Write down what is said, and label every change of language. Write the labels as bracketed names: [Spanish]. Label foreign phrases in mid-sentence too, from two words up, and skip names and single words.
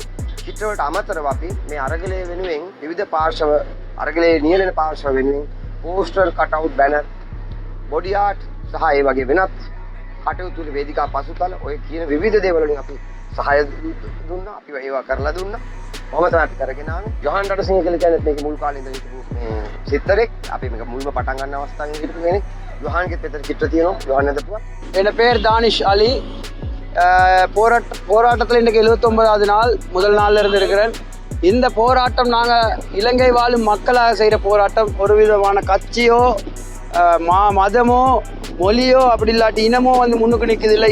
[Sinhala] චිත්‍ර වලට අමතරව අපි මේ අරගලය වෙනුවෙන් විවිධ පාර්ශව අරගලයේ නියැලෙන පාර්ශව වෙනුවෙන් පෝස්ටර් කටවුට් බැනර් [English] body art [Sinhala] සහ ඒ වගේ වෙනත් කටයුතු වේදිකා පසුතල ඔය කියන විවිධ දේවල් වලින් අපි සහාය දුන්නා. අපි ඒවා කරලා දුන්නා. කොහොම තමයි අපි කරගෙන ආවේ. යොහන් රටසිංහ කියලා කියන්නේ මේක මුල් කාලේ ඉඳලා හිටපු මේ සිත්තරෙක්. අපි මේක මුල්ම පටන් ගන්න අවස්ථාවේ හිටපු කෙනෙක්. யோஹானுக்கு பெற்ற சிற்ற தீரும் யோஹான் எதப்பா [Tamil] என் பேர் தானிஷ் அலி போராட்டத்தில் இன்றைக்கு 79வது நாள் முதல் நாளில் இருந்து இருக்கிறேன். இந்த போராட்டம் நாங்கள் இலங்கை வாழும் மக்களாக செய்கிற போராட்டம். ஒரு விதமான கட்சியோ மதமோ மொழியோ அப்படி இல்லாட்டி இனமோ வந்து முன்னுக்கு நிற்குது இல்லை.